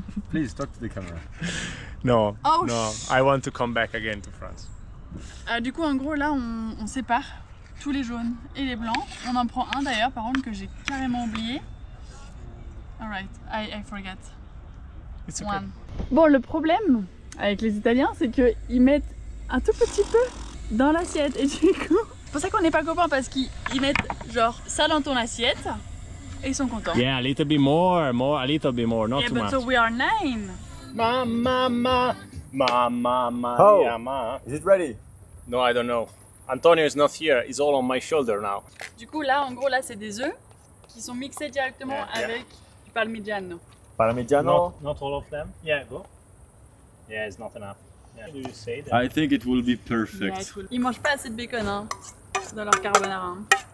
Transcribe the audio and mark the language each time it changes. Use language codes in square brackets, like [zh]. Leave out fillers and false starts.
[en] Please talk to the camera. No, Oh, no, I want to come back again to France. [fr] Du coup en gros là on sépare tous les jaunes et les blancs. On en prend un d'ailleurs par contre que j'ai carrément oublié. [en] Alright, I forgot. It's okay. One. [fr] Bon, le problème avec les Italiens, c'est qu'ils mettent un tout petit peu dans l'assiette. Et du coup, c'est pour ça qu'on n'est pas copains, parce qu'ils mettent genre ça dans ton assiette et ils sont contents. [en] Yeah, a little bit more, a little bit more, not Yeah, too but much. so we are 9. Ma, Oh. yeah, ma. Is it ready? No, I don't know. Antonio is not here, he's all on my shoulder now. [fr] Du coup, là, en gros, là, c'est des œufs qui sont mixés directement [en] Yeah. [fr] avec du parmigiano. [it] Parmigiano. [en] Not all of them. Yeah, go. Yeah, it's not enough. Yeah. Do you say that? I think it will be Yeah, perfect. it will- [fr] Ils mangent pas assez de bacon hein, dans leur carbonara. Hein.